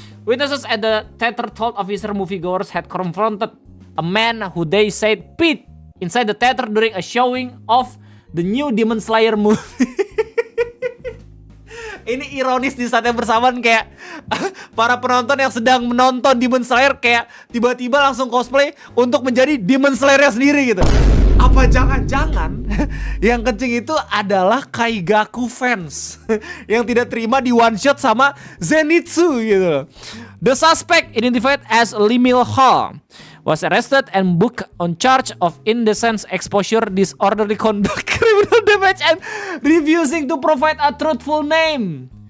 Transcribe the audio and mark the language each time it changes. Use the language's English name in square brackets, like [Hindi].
[English] Witnesses at the theater told officer moviegoers had confronted a man who they said peed inside the theater during a showing of the new Demon Slayer movie. [Indonesian] Ini ironis di saat yang bersamaan kayak para penonton yang sedang menonton Demon Slayer kayak tiba-tiba langsung cosplay untuk menjadi Demon Slayer-nya sendiri gitu. Apa jangan-jangan yang kencing itu adalah Kaigaku fans yang tidak terima di one shot sama Zenitsu gitu. [English] The suspect identified as Limil Hall was arrested and booked on charge of indecent exposure, disorderly conduct, criminal damage, and refusing to provide a truthful name.